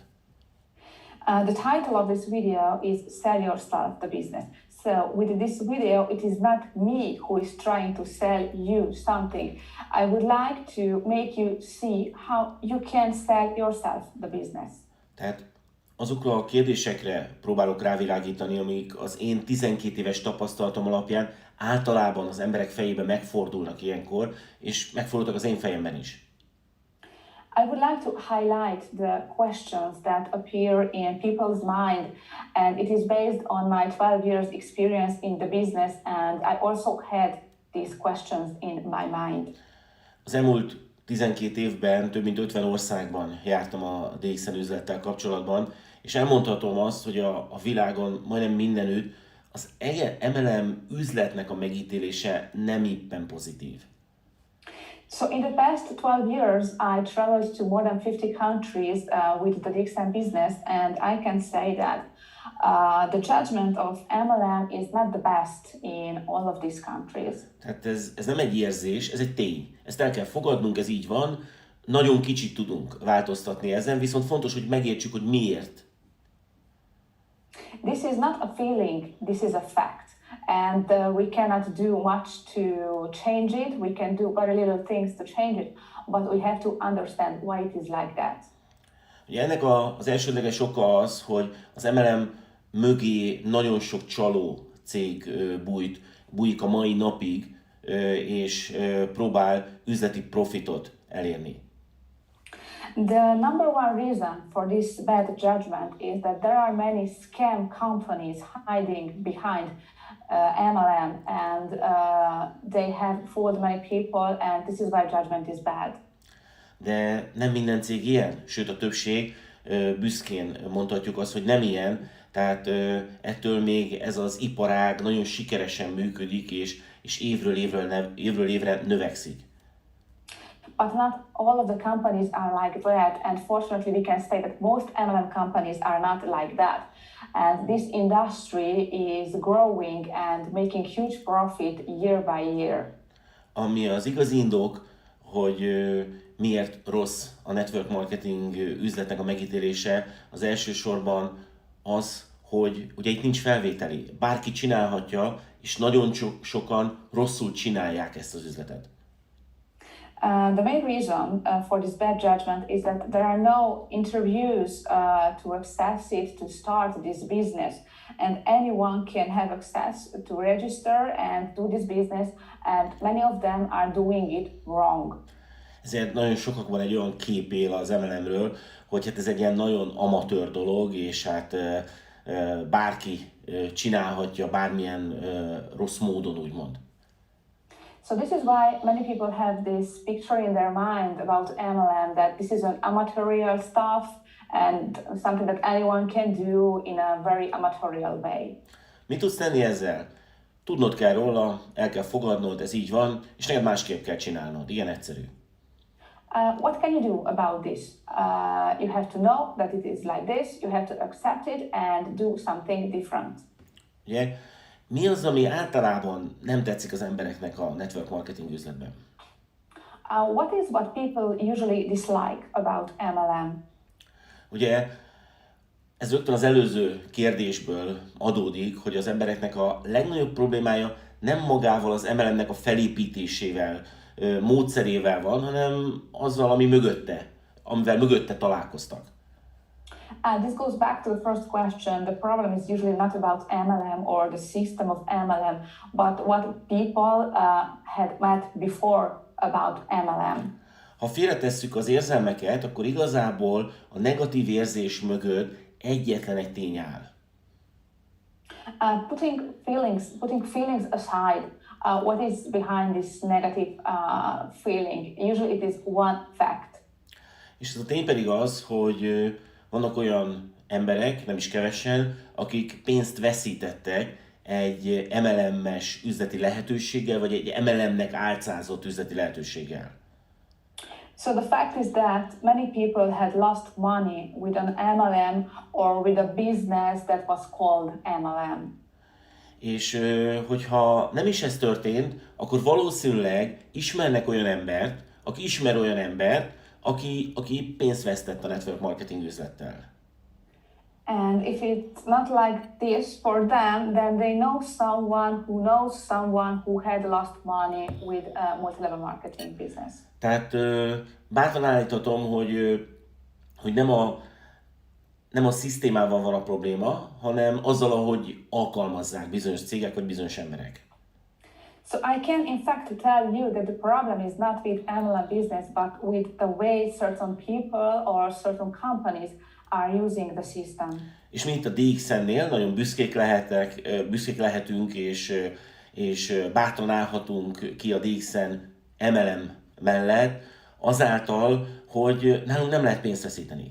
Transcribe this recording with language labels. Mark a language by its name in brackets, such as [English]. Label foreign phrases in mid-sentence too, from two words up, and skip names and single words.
[English] The title of this video is Sell Yourself the Business. So with this video, it is not me who is trying to sell you something. I would like to make you see how you can sell yourself the business. [Hungarian] Tehát azokra a kérdésekre próbálok rávilágítani, amik az én 12 éves tapasztalatom alapján általában az emberek fejében megfordulnak ilyenkor, és megfordultak az én fejemben is. [English] I would like to highlight the questions that appear in people's mind, and it is based on my 12 years experience in the business, and I also had these questions in my mind. [Hungarian] Az elmúlt 12 évben több mint 50 országban jártam a DXN üzlettel kapcsolatban, és elmondhatom azt, hogy a világon majdnem mindenütt az MLM üzletnek a megítélése nem éppen pozitív. [English] So in the past 12 years, I traveled to more than 50 countries with the DXN business, and I can say that the judgment of MLM is not the best in all of these countries. [Hungarian] Tehát ez nem egy érzés, ez egy tény. Ezt el kell fogadnunk, ez így van. Nagyon kicsit tudunk változtatni ezen, viszont fontos, hogy megértsük, hogy miért [English] This is not a feeling, this is a fact. And we cannot do much to change it. We can do very little things to change it, but we have to understand why it is like that. [Hungarian] Ugye ennek az elsődleges oka az, hogy az MLM mögé nagyon sok csaló cég bújik a mai napig, és próbál üzleti profitot elérni. [English] The number one reason for this bad judgment is that there are many scam companies hiding behind MLM, and they have fooled many people, and this is why judgment is bad. [Hungarian] De nem minden cég ilyen, sőt a többség, büszkén mondhatjuk azt, hogy nem ilyen, tehát ettől még ez az iparág nagyon sikeresen működik, és évről évre növekszik. [English] But not all of the companies are like that, and fortunately we can say that most MLM companies are not like that. And this industry is growing and making huge profit year by year. [Hungarian] Ami az igazi indok, hogy miért rossz a [English] network marketing [Hungarian] üzletnek a megítélése, az elsősorban az, hogy ugye itt nincs felvételi. Bárki csinálhatja, és nagyon sokan rosszul csinálják ezt az üzletet. [English] The main reason for this bad judgment is that there are no interviews to access it, to start this business, and anyone can have access to register and do this business, and many of them are doing it wrong. [Hungarian] Ezért nagyon sokakban egy olyan kép él az MLM-ről, hogy hát ez egy ilyen nagyon amatőr dolog, és hát bárki csinálhatja bármilyen rossz módon, úgymond. [English] So this is why many people have this picture in their mind about MLM, that this is an amateurial stuff and something that anyone can do in a very amateurial way. [Hungarian] Mit tudsz tenni ezzel? Tudnod kell róla, el kell fogadnod, ez így van, és neked másképp kell csinálnod. Ilyen egyszerű. [English] What can you do about this? You have to know that it is like this, you have to accept it and do something different. [Hungarian] Ugye? Mi az, ami általában nem tetszik az embereknek a [English] network marketing [Hungarian] üzletben? [English] What people usually dislike about MLM? [Hungarian] Ugye ez rögtön az előző kérdésből adódik, hogy az embereknek a legnagyobb problémája nem magával az MLM-nek a felépítésével, módszerével van, hanem azzal, amivel mögötte találkoztak. [English] This goes back to the first question. The problem is usually not about MLM or the system of MLM, but what people had met before about MLM. [Hungarian] Ha félretesszük az érzelmeket, akkor igazából a negatív érzés mögött egyetlen egy tény áll. [English] Putting feelings aside, what is behind this negative feeling? Usually it is one fact. [Hungarian] És ez a tény pedig az, hogy vannak olyan emberek, nem is kevesen, akik pénzt veszítettek egy MLM-es üzleti lehetőséggel, vagy egy MLM-nek álcázott üzleti lehetőséggel. [English] So the fact is that many people had lost money with an MLM or with a business that was called MLM. [Hungarian] És hogyha nem is ez történt, akkor valószínűleg ismernek olyan embert, aki ismer olyan embert, aki pénzt vesztett a [English] network marketing [Hungarian] üzlettel. [English] And if it's not like this for them, then they know someone who had lost money with a multi-level marketing business. [Hungarian] Tehát bátran állíthatom, hogy nem a szisztémával van a probléma, hanem azzal, ahogy alkalmazzák bizonyos cégek vagy bizonyos emberek. [English] So I can in fact tell you that the problem is not with MLM business, but with the way certain people or certain companies are using the system. [Hungarian] És mi itt a DXN-nél nagyon büszkék lehetünk, és bátran állhatunk ki a DXN MLM mellett, azáltal, hogy nálunk nem lehet pénzt veszíteni.